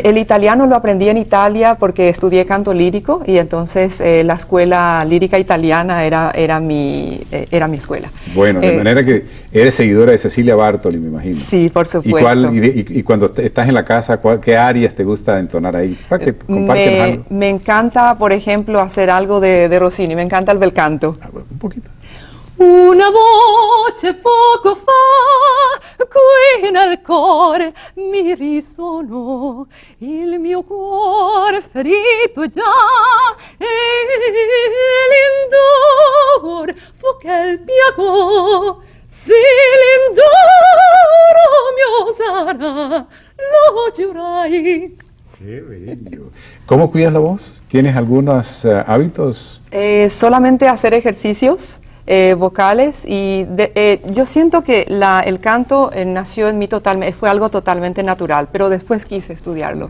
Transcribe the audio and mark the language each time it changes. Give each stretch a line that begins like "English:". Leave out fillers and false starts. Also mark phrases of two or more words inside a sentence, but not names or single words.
Spanish: El italiano lo aprendí en Italia porque estudié canto lírico y entonces la escuela lírica italiana era mi escuela. Bueno, de manera que eres seguidora de Cecilia Bartoli, me imagino. Sí, por supuesto. ¿Y cuando estás en la casa, qué áreas te gusta entonar ahí? Para que compártenos algo. Me encanta, por ejemplo, hacer algo de Rossini, me encanta el
Italian: bel canto.
Spanish: Un poquito.
Italian: Una voce poco fa qui nel cuore mi risonò, il mio cuore ferito già e l'indor fu che il piagò, se l'indoro mio sarà, lo giurai.
Spanish: Qué bello. ¿Cómo cuidas la voz? ¿Tienes algunos hábitos? Solamente hacer ejercicios. vocales y yo siento que el canto nació en mí totalmente, fue algo totalmente natural, pero después quise estudiarlo.